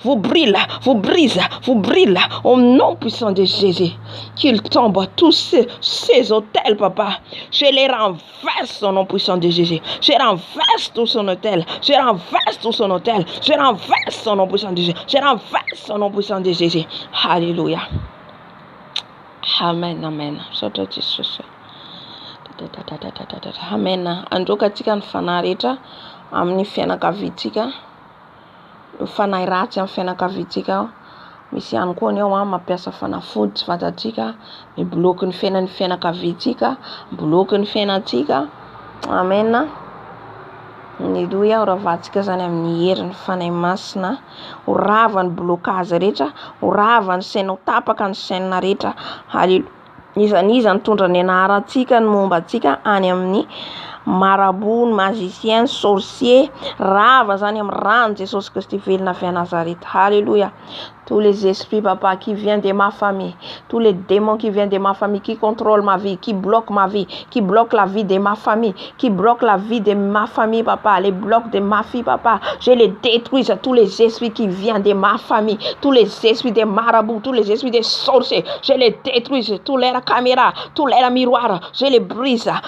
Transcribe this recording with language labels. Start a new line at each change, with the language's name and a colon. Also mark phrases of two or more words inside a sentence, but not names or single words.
French: Au nom puissant de Jésus. Qu'ils tombent tous ces hôtels, papa. Je les renverse au nom puissant de Jésus. Je renverse tout son hôtel. Je renverse au nom puissant de Jésus. Je renverse au nom puissant de Jésus. Alléluia. Amen. Amen.
Malagasy: Andro katika ny fanahy rehetra amin'ny fianakaviantsika. Ny fanahy ratsy amin'ny fianakaviantsika. Misy ihany koa ny ao mampiasa fanafody tsy fantatsika, mibloky ny fiainan'ny fianakaviantsika, mibloky ny fiainantsika. Amen. Alleluia. Oravantsika zany amin'ny herin'ny fanahy masina. Orava ny blokazy rehetra, orava ny saina tapaka ny saina rehetra. Halleluia. Iza nitondra ny anarantsika ny momba antsika any amin'ny
French: marabout, magicien, sorcier,
Malagasy: rava zany amin'ny rano Jesosy Kristy velona avy à Nazareth. Alléluia.
French: Tous les esprits, papa, qui viennent de ma famille, tous les démons qui viennent de ma famille, qui contrôlent ma vie, qui bloquent ma vie, qui bloquent la vie de ma famille, qui bloquent la vie de ma famille, papa, les blocs de ma fille, papa, je les détruis, tous les esprits qui viennent de ma famille, tous les esprits des marabouts, tous les esprits des sorciers, je les détruis, tous les caméras, tous les miroirs, je les brise,